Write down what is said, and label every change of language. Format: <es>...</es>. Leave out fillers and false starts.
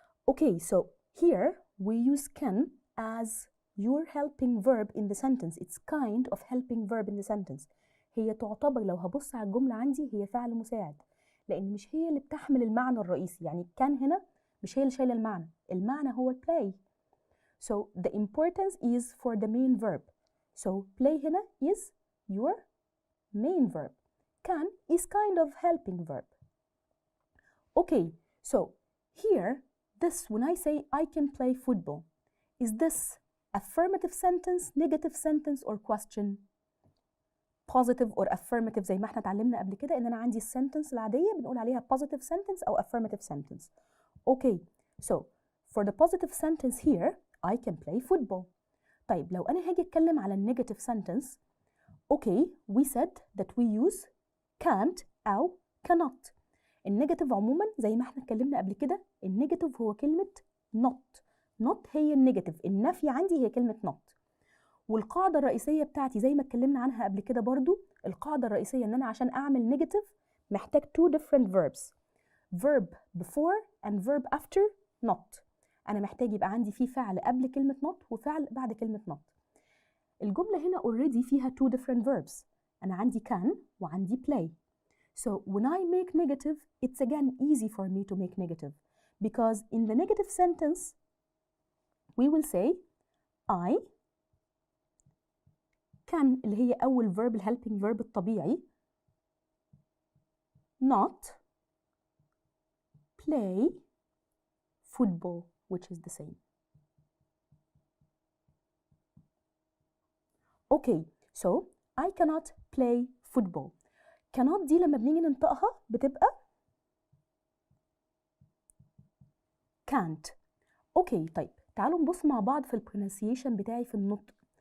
<en>okay so here we use can as your helping verb in the sentence. it's kind of helping verb in the sentence.</en> <ar>هي تعتبر لو هبص على الجملة عندي هي فعل مساعد، لأن مش هي اللي بتحمل المعنى الرئيسي. يعني كان هنا مش هي اللي شايلة المعنى، المعنى هو play.</ar> <en>so the importance is for the main verb. so play هنا is your main verb. can is kind of helping verb. okay so here this when I say I can play football, is this affirmative sentence, negative sentence or question? positive or affirmative</en> <ar>زي ما احنا اتعلمنا قبل كده ان انا عندي السنتنس العاديه بنقول عليها</ar> <en>positive sentence</en> <ar>او</ar> <en>affirmative sentence. okay so for the positive sentence here I can play football.</en> <ar>طيب لو انا هاجي اتكلم على النيجاتيف sentence</ar> <en>okay we said that we use can't</en> <ar>او cannot. النيجاتيف عموما زي ما احنا اتكلمنا قبل كده النيجاتيف هو كلمه not هي النيجاتيف، النفي عندي هي كلمه not. والقاعدة الرئيسية بتاعتي زي ما اتكلمنا عنها قبل كده برضو، القاعدة الرئيسية ان انا عشان اعمل نيجاتيف محتاج two different verbs.</ar> <en>verb before and verb after not.</en> <ar>انا محتاج يبقى عندي فيه فعل قبل كلمة not وفعل بعد كلمة not. الجملة هنا already فيها</ar> <en>two different verbs.</en> <ar>انا عندي can وعندي play.</ar> <en>so when I make negative it's again easy for me to make negative because in the negative sentence we will say I can</en> <ar>اللي هي أول</ar> <en>verb helping verb الطبيعي not play football which is the same. okay so I cannot play football.</en> <ar>cannot دي لما بنيجي ننطقها بتبقى can't. اوكي طيب تعالوا نبص مع بعض في البرونسيشن بتاعي في النطق.</ar>